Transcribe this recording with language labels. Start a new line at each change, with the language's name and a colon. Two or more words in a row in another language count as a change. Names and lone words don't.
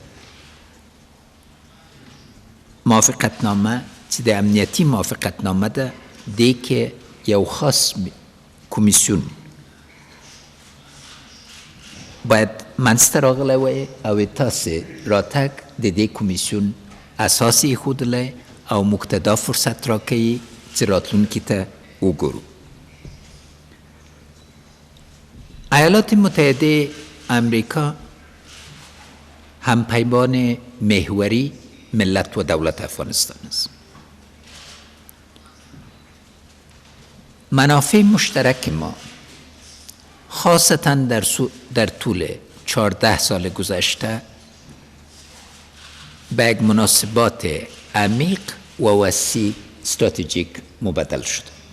Pashto: موافقتنامه چې د امنیتي موافقتنامه ده دې کې یو خاص کمیسیون باید منځته راغلی وای او تاسې راتګ د دې کمیسیون اساس ایښودلی او موږ ته دا فرصت راکوي چې راتلونکي ته وګورو.
Persian: ایالات متحده امریکا همپیمان محوری ملت و دولت افغانستان است. منافع مشترک ما خاصتا در طول 14 سال گذشته به یک مناسبات عمیق و وسیع استراتژیک مبدل شد.